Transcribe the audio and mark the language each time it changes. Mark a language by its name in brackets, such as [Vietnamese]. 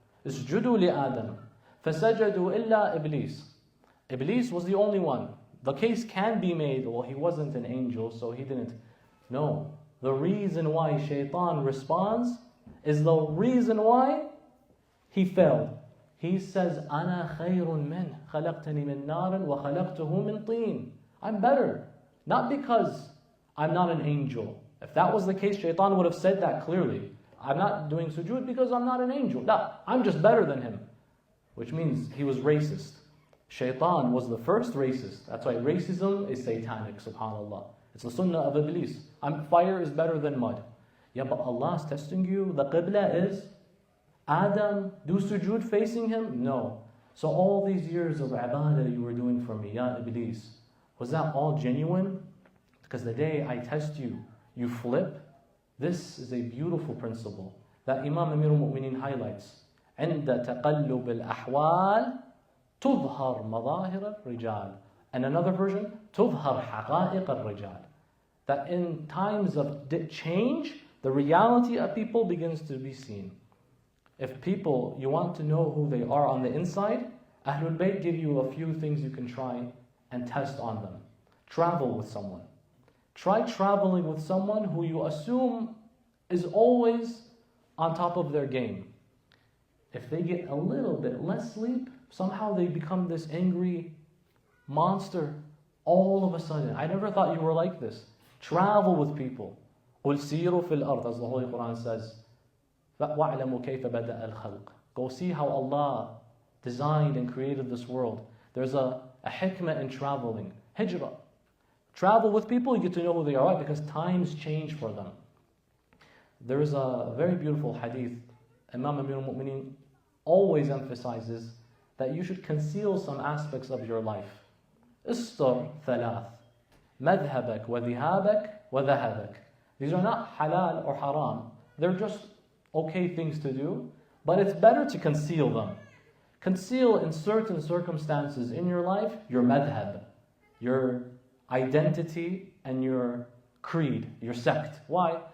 [Arabic] Isjudu li Adam. Fasajadu illa Iblis. [English] Iblis was the only one. The case can be made, well, he wasn't an angel, so he didn't. No. The reason why Shaitan responds is the reason why he failed. He says, [Arabic] أَنَا خَيْرٌ مِّنْ خَلَقْتَنِي مِنْ نَارٍ وَخَلَقْتُهُ مِنْ طِينٍ. [English] I'm better. Not because I'm not an angel. If that was the case, Shaitan would have said that clearly. I'm not doing sujood because I'm not an angel. No, I'm just better than him. Which means he was racist. Shaitan was the first racist. That's why racism is satanic, subhanAllah. It's the sunnah of Iblis. Fire is better than mud. Yeah, but Allah is testing you. The qibla is Adam. Do sujood facing him? No. So all these years of ibadah you were doing for me, ya Iblis, was that all genuine? Because the day I test you, you flip. This is a beautiful principle that Imam Amir al-Mu'mineen highlights. [Arabic] عند تقلب الأحوال تظهر مظاهر الرجال. [English] And another version, [Arabic] تظهر حقائق الرجال. [English] That in times of change, the reality of people begins to be seen. If people, you want to know who they are on the inside, Ahlul Bayt give you a few things you can try and test on them. Travel with someone. Try traveling with someone who you assume is always on top of their game. If they get a little bit less sleep, somehow they become this angry monster all of a sudden. I never thought you were like this. Travel with people. [Arabic] قُلْ سِيرُوا فِي الْأَرْضِ, [English] as the Holy Quran says. [Arabic] وَاعْلَمُوا كَيْفَ بَدَأَ الْخَلْقِ. [English] Go see how Allah designed and created this world. There's a hikmah in traveling. Hijrah. Travel with people, you get to know who they are, because times change for them. There is a very beautiful hadith. Imam Amir al-Mu'mineen always emphasizes that you should conceal some aspects of your life. [Arabic] استر ثلاث مذهبك وذهابك وذهبك. [English] These are not halal or haram. They're just okay things to do, but it's better to conceal them. Conceal in certain circumstances in your life your madhab, your identity and your creed, your sect. Why?